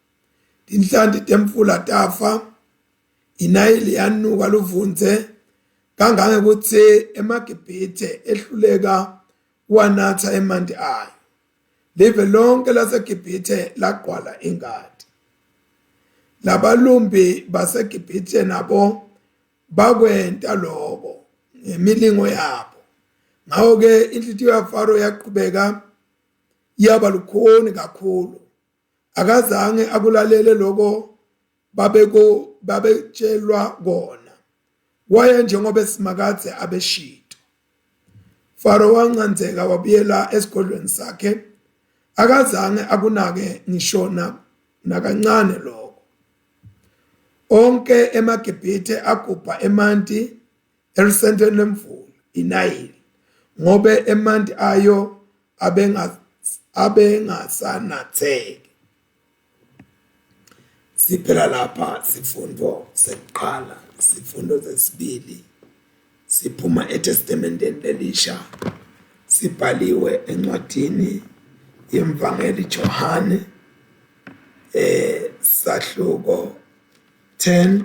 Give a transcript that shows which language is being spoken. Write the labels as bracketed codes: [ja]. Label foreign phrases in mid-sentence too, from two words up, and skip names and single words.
[ss] Tinhlanti temfula tafa, iNayili yanuka luvunze, kangange ukuthi emaGibhithe ehluleka wanatha emanti ayo. Live lonke laseGibhithe laqwala ingadi. Labalumbi baseGibhithe nabo bakwenta lokho ngemilingo yabo. Ngawo-ke inhliziyo kaFaro yaqhubeka yaba lukhuni kakhulu. Akazange akulalele lokho babetshelwa kona. Waye njengoba esimakathe abeshito. Faro wancanzeka wabuyela esigodlweni sakhe. Akazange akunake ngisho nakancane lokho. Onke emaGibhithe agubha emanti erisentweni lemvula iNayili, ngobe emanti ayo abengasanatheki. Siphela lapha sifundo sekuqala. Sifundo sesibili siphuma eTestamenteni Elisha, sibhaliwe encwadini yemvangeli Johane sahluko 10.